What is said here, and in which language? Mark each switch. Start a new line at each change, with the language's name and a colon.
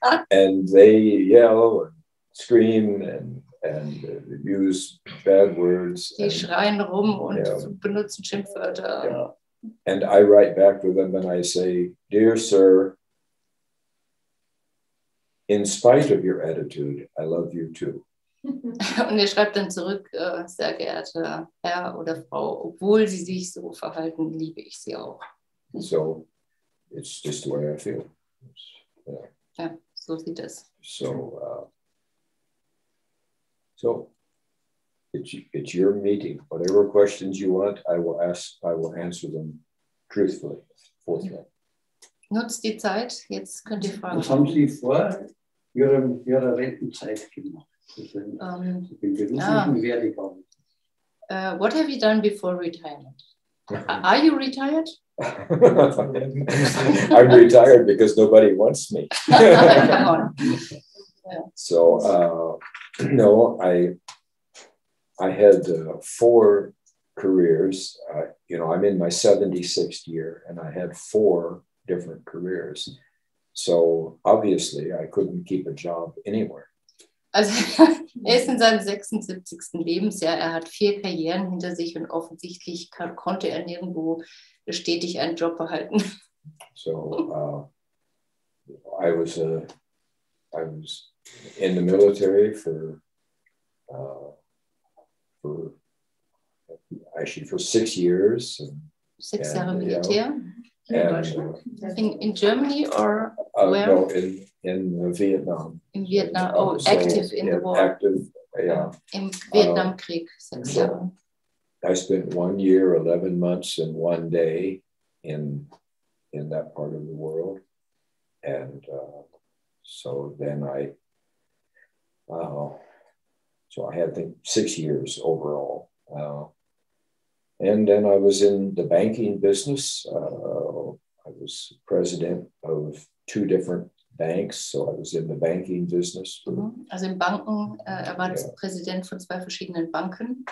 English: And they yell and scream and use bad words.
German: Die schreien rum und benutzen Schimpfwörter.
English: Yeah. And I write back to them and I say, dear sir, in spite of your attitude, I love you too.
German: Und er schreibt dann zurück, sehr geehrter Herr oder Frau, obwohl Sie sich so verhalten, liebe ich Sie auch.
English: So it's just the way I feel.
German: Ja, so sieht es.
English: So it's your meeting. Whatever questions you want, I will answer them truthfully, forthright.
German: Nutzt die Zeit, jetzt könnt ihr fragen. Was haben Sie vor Ihrer Rentenzeit gemacht? Den beruflichen Werdegang.
English: What have you done before retirement? Are you retired? I'm retired because nobody wants me. Come on. Yeah. So no, I had 4 careers. I'm in my 76th year, and I had 4 different careers. So obviously, I couldn't keep a job anywhere.
German: Also ist in seinem 76. Lebensjahr. Er hat 4 Karrieren hinter sich und offensichtlich konnte er nirgendwo stetig einen Job behalten.
English: So I was in the military for 6 years.
German: 6 Jahre Militär. In Deutschland?
English: In Germany or where? No, in Vietnam. In Vietnam. Oh, so active in the war. Active, yeah.
German: Im Vietnamkrieg, 6 Jahre.
English: I spent 1 year, 11 months, and 1 day in that part of the world, and so then I had, I think, 6 years overall. And then I was in the banking business. I was president of 2 different banks, so I was in the banking business.
German: Also in Banken, war Präsident von 2 verschiedenen Banken.